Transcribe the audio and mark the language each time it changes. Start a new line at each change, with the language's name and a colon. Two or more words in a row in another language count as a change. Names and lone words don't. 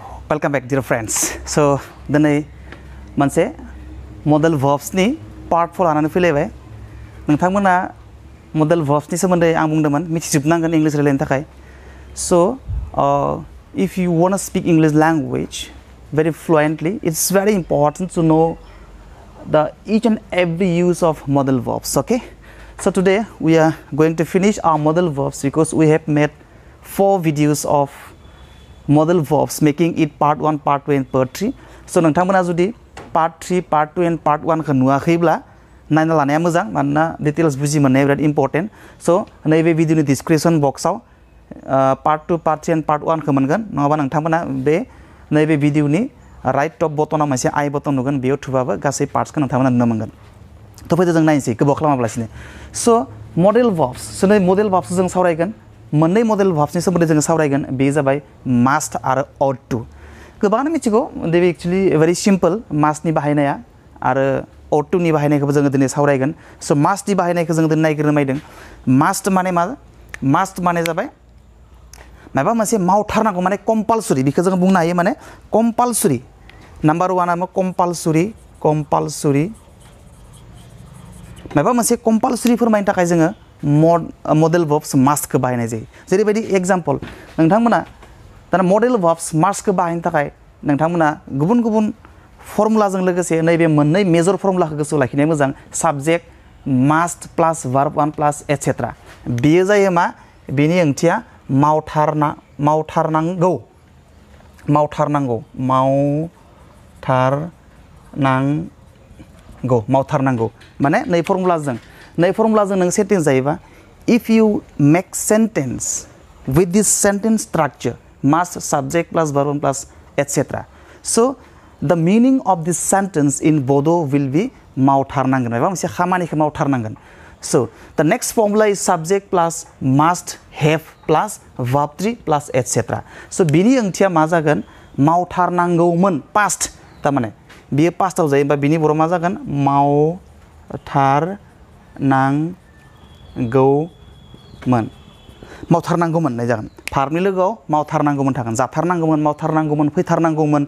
English: Welcome back, dear friends. So,
Bodo: दिनै मोनसे
English: modal verbs
Bodo: नि part 4 लानानै फैलायबाय नोंथांमोना modal verbs नि सोमोन्दै आं बुंदोंमोन मिथिजोबनांगोन इंलिश रायलायनो थाखाय.
English: So, if you want to speak English language very fluently, it's very important to know the each and every use of modal verbs. Okay. So today we are going to finish our modal verbs because we have made 4 videos of modal verbs, making it part 1, part 2 and part 3.
Bodo: So नोंथांमोना जुदि
English: part 3, part 2 and part 1
Bodo: खौ नुवाखैब्ला नायना लानाया मोजां मानोना डिटेल्स बुजि मोननाया बिराद इम्पर्टेन्ट. सो नैबे भिडिअनि डिसक्रिपशन बक्सआव
English: part 2, part 3 and part 1
Bodo: खौ मोनगोन. नङाबा नोंथांमोना बे नैबे भिडिअनि
English: right top button-ao
Bodo: मोनसे
English: i button
Bodo: नुगोन बेयाव थुबाबो गासै पार्ट्सखौ नोंथांमोना नुनो मोनगोन. तो फैदो जों नायनोसै गोबाव खालामालासिनो. सो
English: modal verbs
Bodo: सो नै
English: modal verbs
Bodo: जों सावरायगोन. मोननै
English: modal verbs
Bodo: नि सोमोन्दै जों सावरायगोन. बे जाबाय must आरो ought to. गोबाङानो मिथिगौ दे
English: actually very simple
Bodo: must नि बाहायनाया आरो ought to नि बाहायनायखौबो जों दिनै सावरायगोन. सो must नि बाहायनायखौ जों दिनै नायग्रोनो नायदों. must माने मा? must माने जाबाय माबा मोनसे मावथारनांगौ माने कम्पालसरि बेखौ जों बुंनो हायो माने कम्पालसरि. नाम्बार 1 आ कम्पालसरि माबा मोनसे कम्पालसरि फोरमायनो थाखाय जोङो
English: modal verbs must
Bodo: खौ बाहायनाय जायो. जेरैबायदि एग्जांपल नोंथांमोना दाना
English: modal verbs must
Bodo: खौ बाहायनो थाखाय नोंथांमोना गुबुन गुबुन फर्मुलाजों लोगोसे नैबे मोननै
English: major formula-khau
Bodo: गोसोआव लाखिनाया मोजां.
English: subject must plus verb 1 plus etcetera.
Bodo: बेयो जायो मा? बेनि ओंथिया मावथारनांगौ माने नै फर्मुलाजों नों सेन्टेन्स जायोबा
English: if you make sentence with this sentence structure must subject plus verb plus etc. So the meaning of this sentence in Bodo will be
Bodo: मावथारनांगोन माबा मोनसे खामानिखौ मावथारनांगोन.
English: So the next formula is subject plus must have plus verb 3 plus etc.
Bodo: So बिनि ओंथिया मा जागोन? मावथारनांगौमोन past तारमाने बियो पास्टआव जायोबा बिनि बर' मा जागोन? मावथारनांगौमोन नाय जागोन. भार्बनि लोगोआव मावथारनांगौमोन थागोन. जाथारनांगौमन, फैथारनांगौमोन.